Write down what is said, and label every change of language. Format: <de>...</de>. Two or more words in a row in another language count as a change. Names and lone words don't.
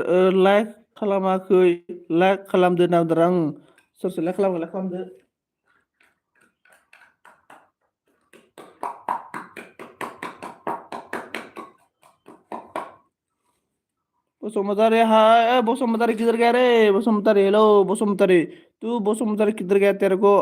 <brx>लाइक खालामाखै लाइक खालामदो नावदों आं सोर लाइक खालामदो</brx> <hi>बसुमतारी हाय बसुमतारी किधर गया रे बसुमतारी हेलो बसुमतारी तू बसुमतारी किधर गया तेरे को</hi>